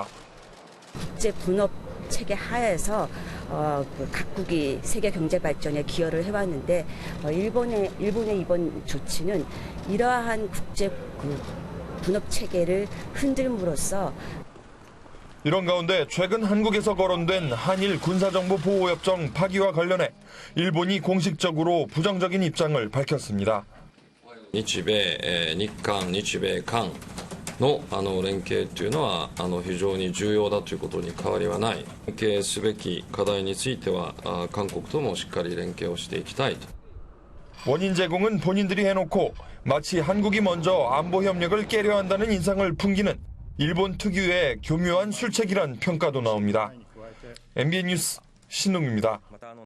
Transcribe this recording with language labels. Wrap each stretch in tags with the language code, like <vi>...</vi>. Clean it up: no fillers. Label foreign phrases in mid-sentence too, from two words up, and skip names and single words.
<ko>국제 분업 체계 하에서 각국이 세계 경제 발전에 기여를 해왔는데 일본의 이번 조치는 이러한 국제 분업 체계를 흔들므로써 이런 가운데 최근 한국에서 거론된 한일 군사정보보호협정 파기와 관련해 일본이 공식적으로 부정적인 입장을 밝혔습니다.</ko> <ja>日米、日韓、日米韓の連携というのは非常に重要だということに変わりはない。連携すべき課題については韓国ともしっかり連携をしていきたいと。</ja> <ko>원인 제공은 본인들이 해놓고 마치 한국이 먼저 안보 협력을 깨려 한다는 인상을 풍기는 일본 특유의 교묘한 술책이란 평가도 나옵니다. MBN 뉴스 신동규입니다.</ko>